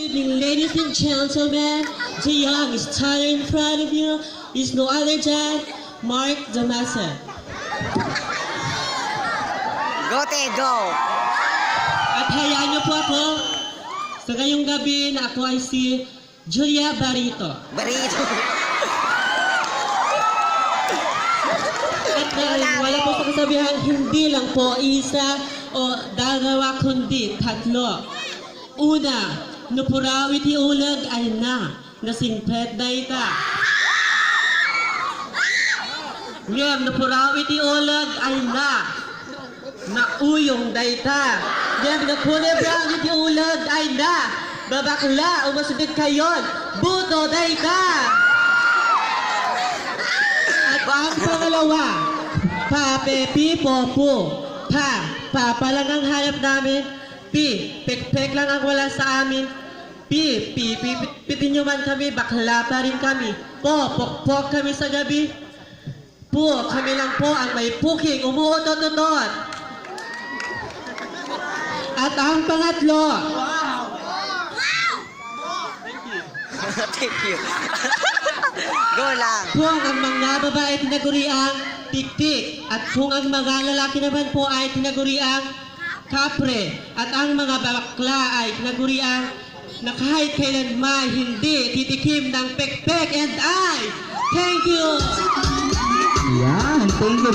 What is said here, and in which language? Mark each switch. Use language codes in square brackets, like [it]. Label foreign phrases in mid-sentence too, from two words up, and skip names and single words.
[en] evening, ladies and gentlemen. The young star in front of you is no other than Mark Damasa. Go, Te, go! [tl] At hayaan niyo po ako sa ngayong gabi na ako ay si Julia Barito. Barito! At wala po sa kasabihan, hindi lang po isa o dalawa kundi tatlo. Una, [ilo] nupuraw iti ulag ay nasimpet na ita. Ngem, nupuraw iti ulag ay nauyong da ita. Ngem, nakulibrang iti ulag ay babakla, umasubit kayon, buto da ita. [tl] At ang pangalawa, papepi popo, papa lang ang hanap namin, pek lang ang wala sa amin, pitin nyo man kami, bakla pa rin kami, pok kami sa gabi, kami lang po ang may puking, umuutot-utot. At ang pangatlo, [en] Thank you. [tl] Go lang. kung ang mga babae tinaguriang tik-tik at kung ang mga lalaki naman po ay tinaguriang kapre at ang mga bakla ay tinaguriang na kahit kailanman hindi titikim ng pek-pek [en] and I thank you! Yan, thank you.